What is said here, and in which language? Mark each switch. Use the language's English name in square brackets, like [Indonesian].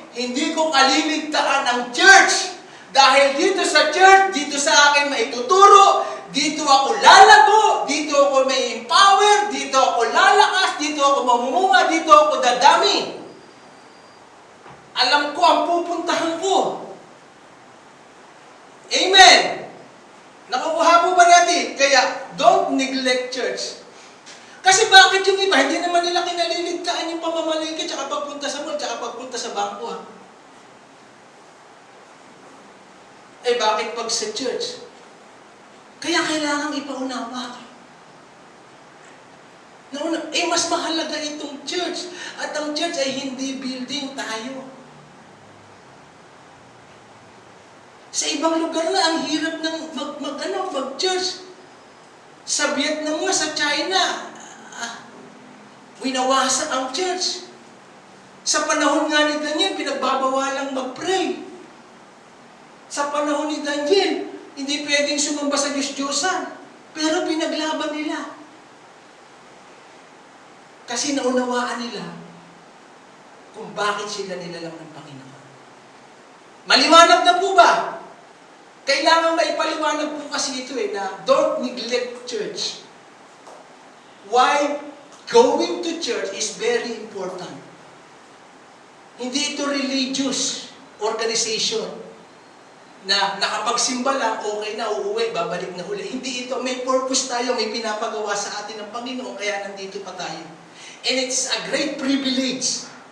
[Filipino] Hindi ko kaliligtaan ang church. Dahil dito sa church, dito sa akin maituturo, dito ako lalago, dito ako may empower, dito ako lalakas, dito ako mamumunga, dito ako dadami. Alam ko ang pupuntahan ko. Amen! Nakukuha po ba natin? [English] Kaya, don't neglect church. [Filipino] Kasi bakit yung iba, hindi naman nila kinaliligtaan yung pamamalingki, tsaka pagpunta sa mall, tsaka pagpunta sa bangko, ha? Bakit pag sa church? Kaya kailangang ipaunawa. Mas mahalaga itong church. At ang church ay hindi building tayo. Sa ibang lugar na, ang hirap ng mag-church. Sa Vietnam nga, sa China, winawasak ang church. Sa panahon nga ni Daniel, pinagbabawalang mag-pray. Sa panahon ni Daniel, hindi pwedeng sumamba sa Diyos-Diyosan. Pero pinaglaban nila. Kasi naunawaan nila kung bakit sila nilalang ng Panginoon. Maliwanag na po ba? Kailangan maipaliwanag po kasi ito na [English] don't neglect church. Why? Going to church is very important. [Filipino] Hindi ito religious organization na nakapagsimba lang, okay na, uuwi, babalik na uli. Hindi ito. May purpose tayo, may pinapagawa sa atin ng Panginoon, kaya nandito pa tayo. [English] And it's a great privilege.